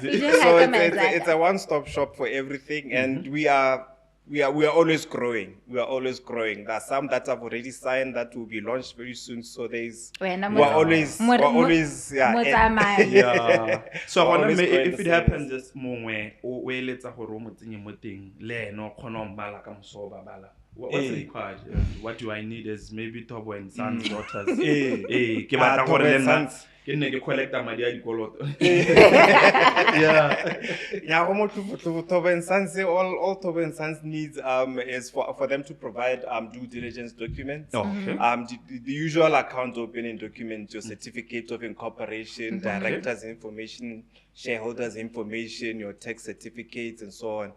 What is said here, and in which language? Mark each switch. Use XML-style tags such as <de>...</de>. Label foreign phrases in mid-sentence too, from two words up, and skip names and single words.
<en>So it's a one-stop shop for everything, and we are always growing. We are always growing. There are some that have already signed that will be launched very soon. So we're always Yeah. So I Always wonder growing if the it happens service. this moment,</en> <tn>o eletsa gore o mo tsenye mo teng le eno khona o mbala ka moso ba bala</tn> <en>What's required? What do I need is maybe Tobo and Sons daughters.</en> <tn>Ke Ah, batla</tn> <en>Tobo</en> <tn>gore</tn> <en>and</en> <tn>le nna</tn> <en>Sons.</en> <tn>ke nne ke collecta madi a dikoloto.</tn> <en>Yeah, almost Toba and Sons, all Toba and Sons needs is for them to provide due diligence documents. Okay. The usual account opening documents, your certificate of incorporation, directors' information, shareholders' information, your tax certificates, and so on.</en>